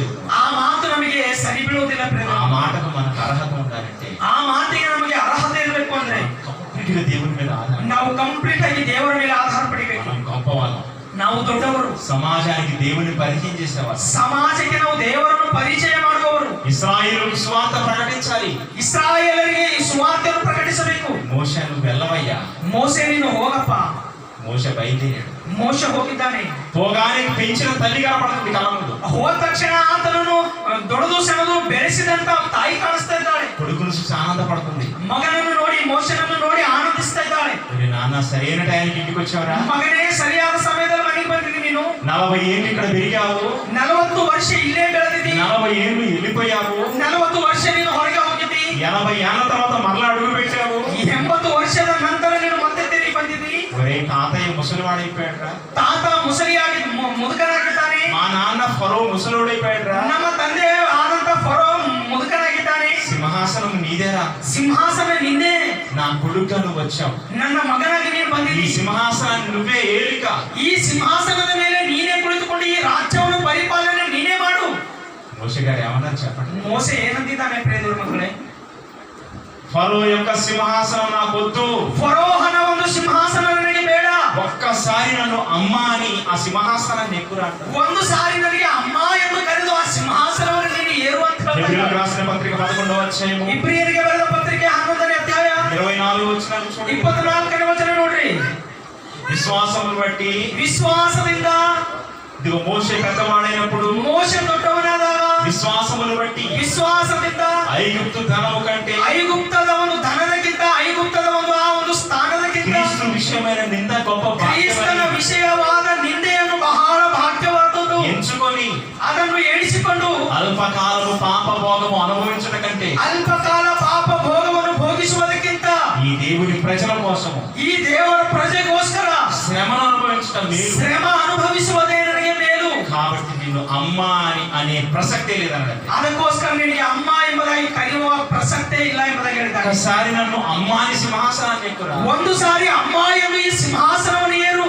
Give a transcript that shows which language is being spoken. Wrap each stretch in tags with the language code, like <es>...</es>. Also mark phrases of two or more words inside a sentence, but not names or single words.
<kn>ಆ ಮಾತು ನಮಗೆ ಸರಿ ಬೀಳುವುದಿಲ್ಲ ಪ್ರಿಯರೇ.</kn> <te>ఆ మాటకు మనకు అర్హత ఉండాలంటే</te> <kn>ಆ ಮಾತಿಗೆ ನಮಗೆ ಅರ್ಹತೆ ಇರಬೇಕು ಅಂದ್ರೆ</kn> <te>కంప్లీట్గా దేవుని మీద ఆధారం.</te> <kn>ನಾವು ಕಂಪ್ಲೀಟ್ ಆಗಿ ದೇವರ ಮೇಲೆ ಆಧಾರ ಪಡಿಬೇಕು.</kn> <te>మనం గొప్పవాళ్ళం.</te> <kn>ನಾವು ದೊಡ್ಡವರು.</kn> <te>సమాజానికి దేవుని పరిచయం చేసేవారు.</te> <kn>ಸಮಾಜಕ್ಕೆ ನಾವು ದೇವರನ್ನು ಪರಿಚಯ ಮಾಡುವವರು.</kn> <te>ఇశ్రాయేలుకు సువార్త ప్రకటించాలి.</te> <kn>ಇಸ್ರಾಯೇಲರಿಗೆ ಈ ಸುವಾರ್ತೆಯನ್ನು ಪ್ರಕಟಿಸಬೇಕು.</kn> <te>మోషే నువ్వు వెళ్ళవయ్యా.</te> <kn>ಮೋಸೆ ನೀನು ಹೋಗಪ್ಪ.</kn> <te>మోషే బయలుదేరాడు.</te> <kn>ಮೋಸೆ ಹೋಗಿದ್ದಾನೆ.</kn> <te>పోగానే పెంచిన తల్లి కనపడుతుంది కళ్ళ ముందు.</te> <kn>ಹೋದ ತಕ್ಷಣ ಆತನನ್ನು ದೊಡ್ಡದು ಸಣ್ಣದು ಬೆಳೆಸಿದಂತ ತಾಯಿ ಕಾಣಿಸ್ತಾ ಇದ್ದಾಳೆ.</kn> <te>కొడుకును చూసి ఆనందపడుతుంది.</te> <kn>ಮಗನನ್ನು ನೋಡಿ, ಮೋಸೆನನ್ನು ನೋಡಿ ಆನಂದಿಸ್ತಾ ಇದ್ದಾಳೆ.</kn> <te>నాన్న సరైన టైంకి ఇంటికి వచ్చావరా?</te> <kn>ಮಗನೇ, ಸರಿಯಾದ ಸಮಯದಲ್ಲಿ ಮನೆಗೆ ಬಂದಿದ್ದೀನಿ. ನೀನು</kn> <te>40 ఏళ్ళు ఇక్కడ పెరిగావు.</te> <kn>40 ವರ್ಷ ಇಲ್ಲೇ ಬೆಳೆದಿದ್ದೀನಿ.</kn> <te>40 ఏళ్ళు వెళ్ళిపోయావు.</te> <kn>40 ವರ್ಷ ನೀನು ಹೊರಗೆ ಹೋಗಿದ್ದಿ.</kn> <te>80 ఏళ్ల తర్వాత మరలా అడుగు పెట్టావు.</te> <kn>80 ವರ್ಷದ ನಂತರ ನೀನು ಮತ್ತೆ ತಿರುಗಿ ಬಂದಿದ್ದಿ.</kn> <te>ఒరే తాతయ్య ముసలివాడైపోయాడ్రా.</te> <kn>ತಾತ ಮುಸಲಿಯಾಗಿ ಮುದುಕನಾಗಿದ್ದಾನೆ.</kn> <te>మా నాన్న ఫరో ముసలోడైపోయాడ్రా.</te> <kn>ನಮ್ಮ ತಂದೆ ಆದಂತ ಫರೋ ಮುದುಕನಾಗಿದ್ದಾನೆ.</kn> <te>సింహాసనం నీదేరా.</te> <kn>ಸಿಂಹಾಸನ ನಿನ್ನೆ.</kn> <te>నా కొడుకుగా నువ్వు వచ్చావు.</te> <kn>ನನ್ನ ಮಗನಾಗಿ ನೀನು</kn> <te>ఈ</te> <kn>ಬಂದಿದ್ದಿ.</kn> <te>సింహాసనాన్ని నువ్వే ఏలిక.</te> <kn>ಈ ಸಿಂಹಾಸನದ ಮೇಲೆ ನೀನೇ ಕುಳಿತುಕೊಂಡು ಈ ರಾಜ್ಯವನ್ನು ಪರಿಪಾಲನೆ ನೀನೇ ಮಾಡು.</kn> <te>మోషే గారు ఏమన్నారు చెప్పండి.</te> <kn>ಮೋಸೆ ಏನಂತಿದ್ದಾನೆ ಪ್ರಿಯ ಮಕ್ಕಳೇ?</kn> <te>ఫరో యొక్క సింహాసనం నాకు వద్దు.</te> <kn>ಫರೋಹನ ಒಂದು ಸಿಂಹಾಸನ ನನಗೆ ಬೇಡ.</kn> <te>ఒక్కసారి నన్ను అమ్మ అని ఆ సింహాసనాన్ని ఎక్కురా.</te> <kn>ಒಂದು ಸಾರಿ ನನಗೆ ಅಮ್ಮ ಎಂದು ಕರೆದು ಆ ಸಿಂಹಾಸನವನ್ನು ನೀನು ಏರು ಅಂತ</kn> <te>హెబ్రీయులకు రాసిన పత్రిక 11వ అధ్యాయము</te> <kn>ಇಬ್ರಿಯರಿಗೆ ಬರೆದ ಪತ್ರಿಕೆ 11ನೇ ಅಧ್ಯಾಯ</kn> <te>24 24 వచనాలు చూడండి.</te> <kn>24ನೇ ವಚನ ನೋಡ್ರಿ.</kn> <te>విశ్వాసమును బట్టి</te> <kn>ವಿಶ್ವಾಸದಿಂದ</kn> <te>ఇదిగో మోషే పెద్దవాడైనప్పుడు</te> <kn>ಮೋಶೆ ದೊಡ್ಡವನಾದಾಗ</kn> <te>విశ్వాసమును బట్టి</te> <kn>ವಿಶ್ವಾಸದಿಂದ</kn> <te>ఐగుప్తు ధనము కంటే</te> <kn>ಐಗುಪ್ತದ ಒಂದು ಧನದಕ್ಕಿಂತ ಐಗುಪ್ತದ ಒಂದು ಆ ಒಂದು ಸ್ಥಾನದಕ್ಕಿಂತ</kn> <te>క్రీస్తు విషయమైన నింద గొప్ప</te> <kn>ಕ್ರಿಸ್ತನ</kn> <te>భాగ్యమని</te> <kn>ವಿಷಯವಾದ ನಿಂದೆಯನ್ನು ಬಹಳ ಭಾಗ್ಯವಾದದ್ದು</kn> <te>ఎంచుకొని</te> <kn>ಅದನ್ನು ಎಣಿಸಿಕೊಂಡು</kn> <te>అల్పకాలము పాప భోగము అనుభవించట కంటే</te> <kn>ಅಲ್ಪಕಾಲ ಪಾಪ ಭೋಗವನ್ನು ಭೋಗಿಸುವುದಕ್ಕಿಂತ</kn> <te>ఈ దేవుని ప్రజల కోసము</te> <kn>ಈ ದೇವರ ಪ್ರಜೆಗೋಸ್ಕರ</kn> <te>శ్రమను అనుభవించటం మేలు.</te> <kn>ಶ್ರಮ ಅನುಭವಿಸುವುದೇ ನನಗೆ ಮೇಲು.</kn> <te>కాబట్టి నిన్ను అమ్మ అని అనే ಪ್ರಸಕ್తే లేదన్నది.</te> <kn>ಅದಕ್ಕೋಸ್ಕರ ನಿನಗೆ ಅಮ್ಮ ಎಂಬುದಾಗಿ ಕರೆಯುವ ಪ್ರಸಕ್ತೆ ಇಲ್ಲ ಎಂಬುದಾಗಿ ಹೇಳಿದ್ದಾರೆ.</kn> <te>ఒకసారి నన్ను అమ్మ అని సింహాసనాన్ని ఎక్కురా.</te> <kn>ಒಂದು ಸಾರಿ ಅಮ್ಮ ಎಂದು ಈ ಸಿಂಹಾಸನವನ್ನು ಏರು.</kn>